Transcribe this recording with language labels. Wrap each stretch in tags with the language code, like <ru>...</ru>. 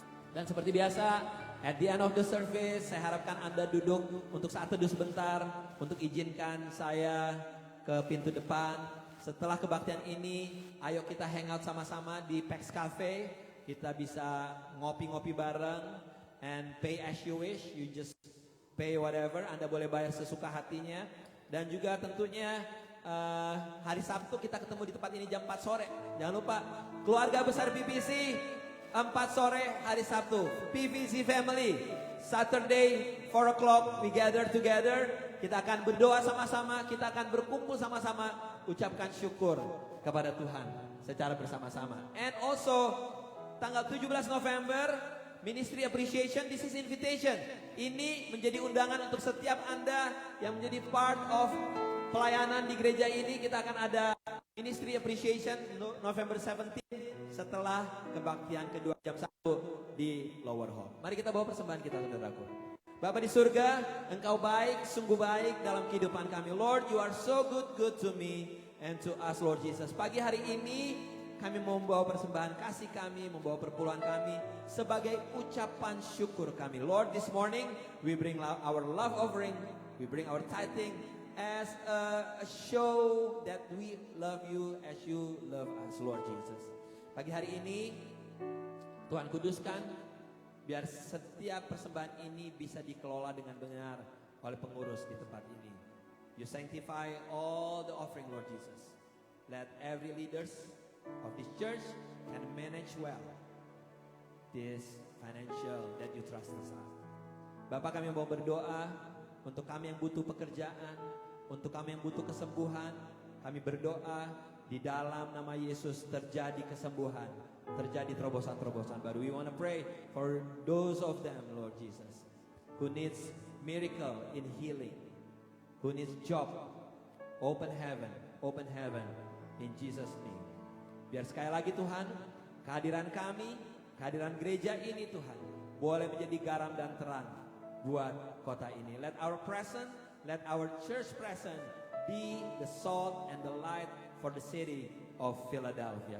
<id>Dan seperti biasa,</id> <en>at the end of the service,</en> <id>saya harapkan Anda duduk untuk saat teduh sebentar, untuk izinkan saya ke pintu depan. Setelah kebaktian ini, ayo kita hangout sama-sama di Pax Cafe. Kita bisa ngopi-ngopi bareng</id> <en>and pay as you wish. You just pay whatever.</en> <id>Anda boleh bayar sesuka hatinya. Dan juga tentunya hari Sabtu kita ketemu di tempat ini jam 4 sore. Jangan lupa keluarga besar PVC 4 sore hari Sabtu.</id> <en>PVC Family Saturday 4 o'clock we gather together.</en> <id>Kita akan berdoa sama-sama, kita akan berkumpul sama-sama, ucapkan syukur kepada Tuhan secara bersama-sama.</id> <en>And also tanggal 17 November Ministry Appreciation, this is invitation.</en> <id>Ini menjadi undangan untuk setiap Anda yang menjadi</id> <en>part of</en> <id>pelayanan di gereja ini. Kita akan ada Ministry Appreciation November 17 setelah kebaktian kedua jam 1 di Lower Hall. Mari kita bawa persembahan kita, saudaraku. Bapa di surga, Engkau baik, sungguh baik dalam kehidupan kami.</id> <en>Lord, you are so good to me and to us, Lord Jesus.</en> <id>Pagi hari ini kami membawa persembahan kasih kami, membawa perpuluhan kami sebagai ucapan syukur kami.</id> <en>Lord, this morning we bring our love offering, we bring our tithing as a show that we love you as you love us, Lord Jesus.</en> <id>Pagi hari ini Tuhan kuduskan, biar setiap persembahan ini bisa dikelola dengan benar oleh pengurus di tempat ini.</id> <en>You sanctify all the offering, Lord Jesus. Let every leaders of this church can manage well this financial that you trust us.</en> <id>Bapak, kami mau berdoa untuk kami yang butuh pekerjaan, untuk kami yang butuh kesembuhan. Kami berdoa di dalam nama Yesus terjadi kesembuhan, terjadi terobosan-terobosan baru.</id> <en>We want to pray for those of them, Lord Jesus, who needs miracle in healing, who needs job. Open heaven in Jesus' name.</en> <id>Biar sekali lagi Tuhan, kehadiran kami, kehadiran gereja ini Tuhan, boleh menjadi garam dan terang buat kota ini.</id> <en>Let our presence, let our church presence be the salt and the light for the city of Philadelphia.</en>